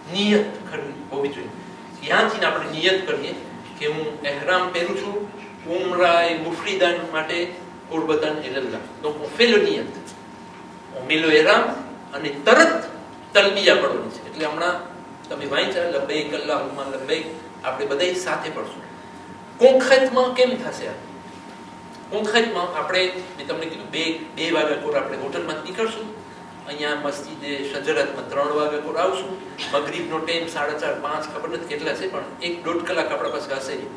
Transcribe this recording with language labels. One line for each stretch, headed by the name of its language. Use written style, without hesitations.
Gujarati: નિયત હોવી જોઈએ. ત્યાંથી આપણે નિયત કરીએ કે હું ehram પહેરું છું ઉમરા એ મુફરીદાન માટે કુરબતન ઇલલ્લાહ.
French: donc on fait le niyat, on met le ihram
Gujarati: અને તરત તલબિયા પડવાની છે. એટલે હમણાં તમે વાંચ્યા લબ્બૈક અલ્લાહુમ્મા લબ્બૈક, આપણે બધાય સાથે પડશું. concrètement કેમ થશે? આ concrètement આપણે મેં તમને કીધું 2 વાગ્યા કોર આપણે હોટલમાં નીકળશું, અહીંયા મસ્જિદે શજરાતમાં 3 વાગ્યા કોર આવશું. મગરીબનો ટાઈમ 4:30 5 ખબર નથી કેટલા છે, પણ 1-1.5 કલાક આપણા પાસે હશે.